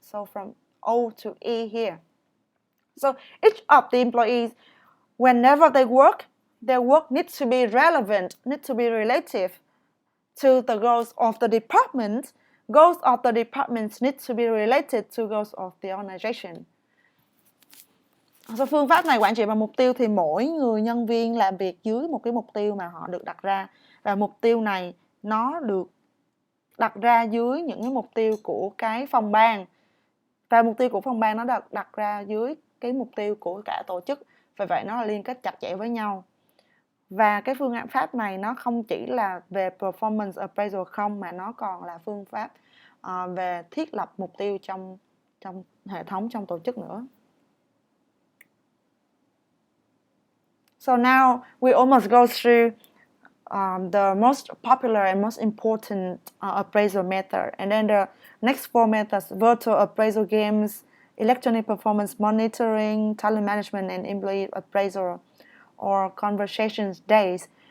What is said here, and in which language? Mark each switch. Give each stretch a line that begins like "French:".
English: So from O to E here. So each of the employees, whenever they work, their work needs to be relevant, needs to be relative to the goals of the department. Goals of the department need to be related to goals of the organization.
Vietnamese: So phương pháp này quản trị bằng mục tiêu thì mỗi người nhân viên làm việc dưới một cái mục tiêu mà họ được đặt ra. Và mục tiêu này nó được đặt ra dưới những cái mục tiêu của cái phòng ban. Và mục tiêu của phòng ban nó được đặt ra dưới cái mục tiêu của cả tổ chức. Vì vậy nó là liên kết chặt chẽ với nhau. Và cái phương pháp này nó không chỉ là về performance appraisal không, mà nó còn là phương pháp về thiết lập mục tiêu trong hệ thống, trong tổ chức nữa.
English: So now we almost go through the most popular and most important appraisal method. And then the next 4 methods: virtual appraisal games, electronic performance monitoring, talent management, and employee appraisal, or conversations days.